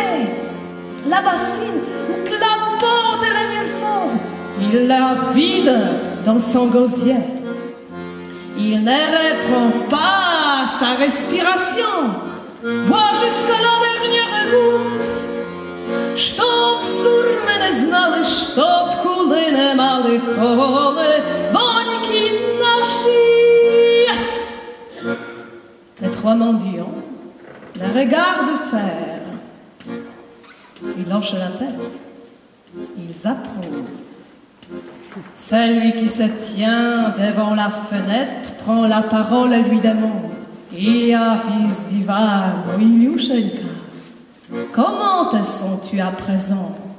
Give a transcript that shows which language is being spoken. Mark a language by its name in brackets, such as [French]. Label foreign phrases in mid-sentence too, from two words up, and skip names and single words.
[French] La bassine où clapote le miel fauve, il la vide dans son gosier. Il ne reprend pas sa respiration, boit jusqu'à la dernière goutte. [Ukrainian] Чтоб сурми не знали, чтоб кули не мали, холодоньки наші. [French] Les trois mendiants, les regards de fer, ils hochent la tête, ils approuvent. Celui qui se tient devant la fenêtre prend la parole et lui demande: Ilya, fils d'Ivan, Ilyushenka, comment te sens-tu à présent?